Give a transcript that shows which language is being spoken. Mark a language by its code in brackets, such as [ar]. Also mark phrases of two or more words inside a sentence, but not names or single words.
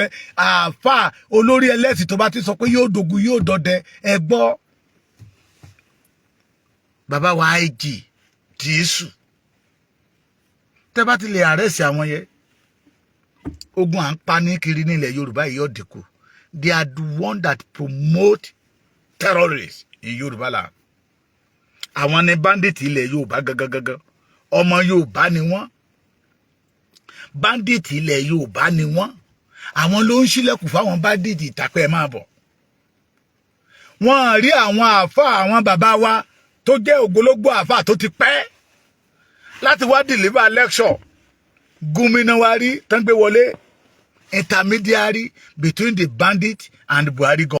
[yo] Àáfà olórí ẹlẹ́sìn tó bá ti sọ pé yóò dogun yóò dọdẹ ẹ gbọ́. Bàbá wa IG Jésù tẹ́ bá ti lè àrẹ́sì àwọn yẹn ogun à ń pa ní kiri nílẹ̀ Yorùbá yìí yóò dínkù. They are the one that promote terrorists in Yorùbá land. Àwọn ni bandit ilẹ̀ Yorùbá gangan. Ọmọ Yorùbá ni wọ́n. Bandit ilẹ̀ Yorùbá ni wọ́n. Àwọn ló ń ṣílẹ̀kùn fáwọn bandit ìtàpẹ́ máa bọ̀. Wọ́n rí àwọn àfà àwọn bàbá wa tó jẹ́ ògbólógbò àfà tó ti pẹ́ láti wá [en] deliver lecture. [yo] Gómìnà wa rí tán gbé wọlé [en] intermediary between the bandit and the Buhari government.